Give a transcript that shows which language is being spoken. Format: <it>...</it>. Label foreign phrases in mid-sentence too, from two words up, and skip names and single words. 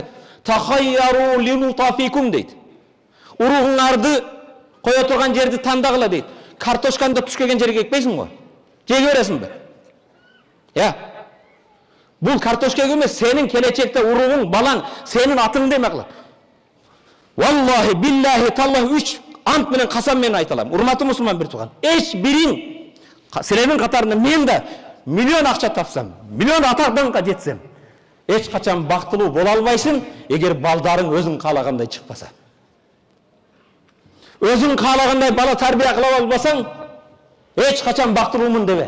<ar>تخيروا لنطفكم</ar> <ky>дейт. Уругуңарды кое турган жерди тандагыла дейт. Картошканды туш келген жерге экпейсиң го? Жеге бересиңби? Бул картошка эмес, сенин келечекте уругуң, балаң, сенин атыңды эме кылат.</ky> <ar>والله بالله تالله,</ar> <ky>3 ант менен касам менен айталам. Урматтуу мусулман бир тууган. Эч бириң силердин катарында мен да миллион акча тапсам, миллион атакданга жетсем, эч качан бактылуу боло албайсың, эгер балдарың өзүң каалагандай чыкпаса. Өзүң каалагандай бала тарбия кыла албасаң, эч качан бактылуумун дебе.</ky>